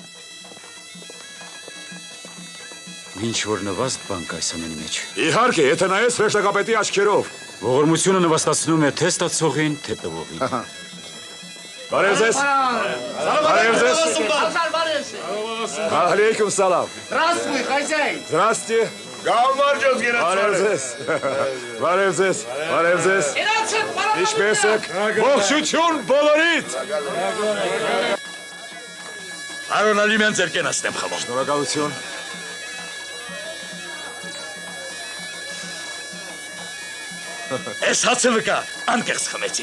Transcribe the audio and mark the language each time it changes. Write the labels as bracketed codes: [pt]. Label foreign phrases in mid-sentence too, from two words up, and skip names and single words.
[hy] Ինչ որ նվաստ բան կա այս ամենի մեջ։ Իհարկե, եթե նայես հրեշտակապետի աչքերով։ Ողորմությունը նվաստացնում է թե ստացողին, թե տվողին։ Բարև ձեզ։ Բարև ձեզ։ [ar] عليكم السلام։ [ru] Здравствуй, хозяин. Здрасте. [hy] Գալմարջոց Բարև ձեզ։ Բարև ձեզ։ Բարև ձեզ։ Ինչպես եք։ Ողջություն բոլորիդ։ Պարոն Ալիմյան, ձեր կենացնեմ խմում։ Շնորհակալություն։ Ես հացը վկա, անկեղծ խմեցի։